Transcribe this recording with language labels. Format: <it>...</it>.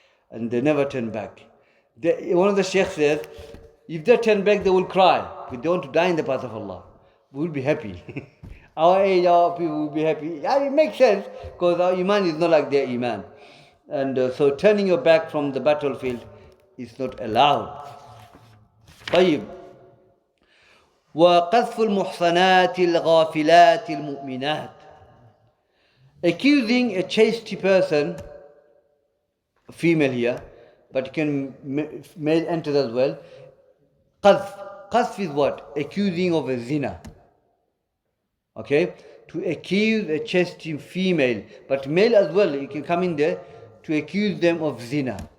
<en>And they never turned back. One of the Shaykh says, if they turn back, they will cry. We don't want to die in the path of Allah. We will be happy. our age, our people will be happy. Yeah, it makes sense because our iman is not like their iman. And so turning your back from the battlefield is not allowed.</en> <ar>طيب. وقذف المحصنات الغافلات المؤمنات.</ar> <en>Accusing a chaste person, female here, but can male enter as well. Qadf is what? Accusing of a zina. Okay? To accuse a chaste female, but male as well, you can come in there to accuse them of zina.</en>